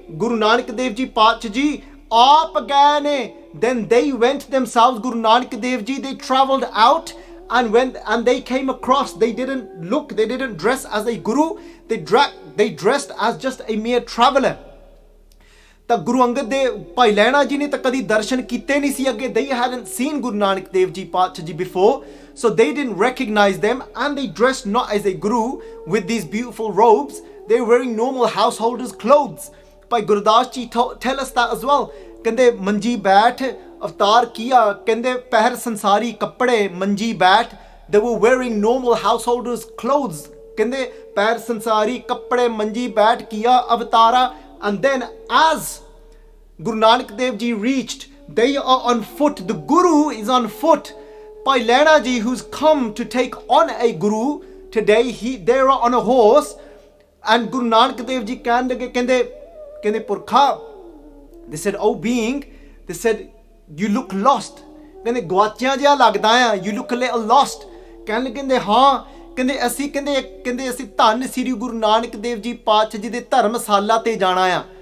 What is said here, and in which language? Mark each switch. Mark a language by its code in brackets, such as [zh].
[en] Guru Nanak Dev Ji Paatshah Ji [pa] aap gaye ne, [en] then they went themselves, Guru Nanak Dev Ji, they travelled out, and they came across, they didn't dress as a Guru, they dressed as just a mere traveller. [pa] ਤਾਂ ਗੁਰੂ ਅੰਗਦ ਦੇ ਭਾਈ ਲਹਿਣਾ ਜੀ ਨੇ ਤਾਂ ਕਦੀ ਦਰਸ਼ਨ ਕੀਤੇ ਨਹੀਂ ਸੀ ਅੱਗੇ, [en] they hadn't seen Guru Nanak Dev Ji Paatshah Ji before, so they didn't recognize them, and they dressed not as a guru with these beautiful robes, they were wearing normal householders clothes. [pa] Bhai Gurdas ji [en] tell us that as well, [pa] ਕਹਿੰਦੇ ਮੰਜੀ ਬੈਠ ਅਵਤਾਰ ਕੀਆ, ਕਹਿੰਦੇ ਪਹਿਰ ਸੰਸਾਰੀ ਕੱਪੜੇ ਮੰਜੀ ਬੈਠ, [en] they were wearing normal householders clothes, [pa] ਕਹਿੰਦੇ ਪਹਿਰ ਸੰਸਾਰੀ ਕੱਪੜੇ ਮੰਜੀ ਬੈਠ ਕੀਆ ਅਵਤਾਰਾ. [en] And then as Guru Nanak Dev Ji reached, they are on foot, the Guru is on foot. Bhai Lehna Ji, who's come to take on a Guru today, they are on a horse, and Guru Nanak Dev Ji [pa] kende purkha, [en] they said, oh being, they said, you look lost, [pa] kende gwachiya jiha lagda hai, [en] you look a little lost, [pa] kende haan, ਕਹਿੰਦੇ ਅਸੀਂ ਧੰਨ ਸ੍ਰੀ ਗੁਰੂ ਨਾਨਕ ਦੇਵ ਜੀ ਪਾਤਸ਼ਾਹ ਜੀ ਦੇ ਧਰਮਸ਼ਾਲਾ ਤੇ ਜਾਣਾ ਆ.